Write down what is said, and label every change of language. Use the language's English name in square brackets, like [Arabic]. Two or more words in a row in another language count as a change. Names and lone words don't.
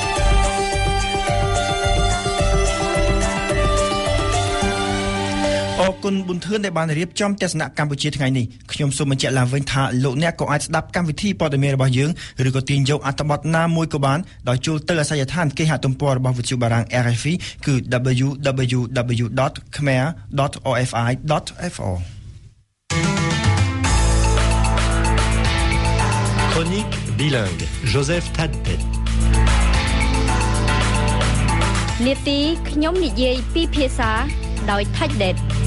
[Khmer] អរគុណប៊ុនធឿនដែលបានរៀបចំទស្សនៈកម្ពុជាថ្ងៃនេះខ្ញុំសូមបញ្ជាក់ឡើងវិញថាលោកអ្នកក៏អាចស្ដាប់កម្មវិធីព័ត៌មានរបស់យើងឬក៏ទាញយកអត្ថបទណាមួយក៏បានដោយចូលទៅអាសយដ្ឋានគេហទំព័ររបស់វិទ្យុបារាំង RFI គឺ www.khmer.orfi.fr [French] Chronique bilingue Joseph Tadpet [Khmer] នាទីខ្ញុំនិយាយពីភាសាដោយថៃដេត